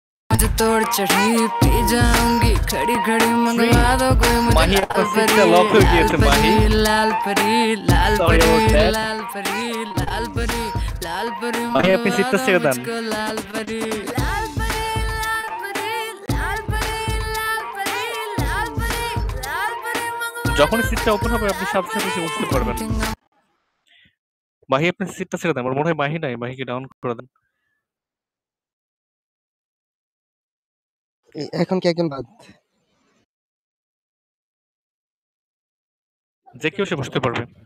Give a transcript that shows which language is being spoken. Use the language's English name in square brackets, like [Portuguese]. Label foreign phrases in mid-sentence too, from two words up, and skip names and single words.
[Hindi] मुझे तोड़ चढ़ी पी जाऊंगी खड़ी खड़ी मंगवा दो कोई मुझे [Bangla] মাহি [Hindi] लाल [Bangla] আপনার [Hindi] परी [Bangla] সিটটা লক হয়ে [Hindi] लाल [Bangla] গিয়েছে মাহি। [Hindi] परी लाल परी लाल [English] সরি [Hindi] परी [English] about that. [Hindi] लाल परी लाल परी लाल परी [Bangla] মাহি আপনি [Hindi] मंगवा [Bangla] সিটটা [Hindi] दो [Bangla] ছেড়ে দেন। [Hindi] मुझको लाल परी लाल परी लाल परी लाल परी लाल परी लाल परी लाल परी मंगवा [Bangla] যখনই সিটটা ওপেন হবে আপনি সাথে সাথে এসে বসতে পারবেন। মাহি আপনি সিটটা ছেড়ে দেন। আমার মনে হয় মাহি নাই, মাহিকে ডাউন করে দেন। এখন কি একজন বাদ? যে কেউ এসে বসতে পারবে।